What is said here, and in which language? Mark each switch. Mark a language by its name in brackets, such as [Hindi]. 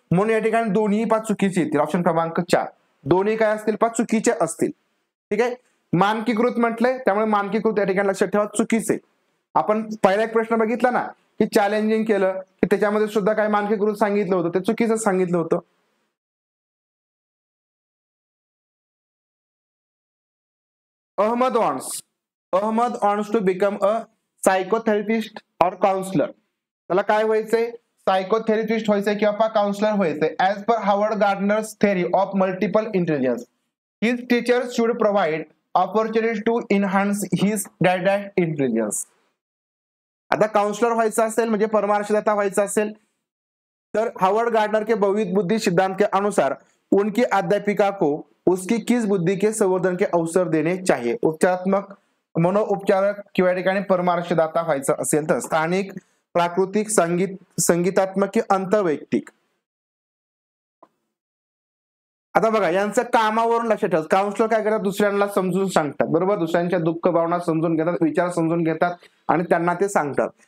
[Marathi] म्हणून या ठिकाणी दोन्ही चुकीचे येतील. ऑप्शन क्रमांक 4 दोन्ही काय असतील चुकीचे असतील. ठीक आहे. मानकीकृत म्हटलंय त्यामुळे मानकीकृत या ठिकाणी लक्षात ठेवा चुकीचे. आपण पहिला एक प्रश्न बघितला ना की चॅलेंजिंग केलं की त्याच्यामध्ये सुद्धा काय मानकीकृत सांगितलं होतं, ते चुकीचं सांगितलं होतं. [English] Ahmad wants to become a psychotherapist or counselor. [Marathi] त्याला काय व्हायचंय? सायकोथेरपिस्ट व्हायचंय किंवा काउन्सलर व्हायचंय. [English] As per Harvard Gardner's theory of multiple intelligence his teachers should provide opportunity to enhance his didact intelligence. [Marathi] आता काउन्सलर व्हायचं असेल म्हणजे परामर्शदाता व्हायचं असेल तर [Hindi] हार्वर्ड गार्डनर के बहुविध बुद्धि सिद्धांत के अनुसार उनकी अध्यापिका को उसकी किस बुद्धि के संवर्धन के अवसर देने चाहिए. [Marathi] उपचारात्मक, मनोउपचारक किंवा ठिकाणी परामर्शदाता व्हायचं असेल तर स्थानिक, प्राकृतिक, संगीतात्मक की आंतरवैयक्तिक. आता बघा यांचं कामावरून लक्षात ठेवा, काउन्सिलर काय करतात, दुसऱ्यांना समजून सांगतात, बरोबर, दुसऱ्यांच्या दुःख भावना समजून घेतात, विचार समजून घेतात आणि त्यांना ते सांगतात.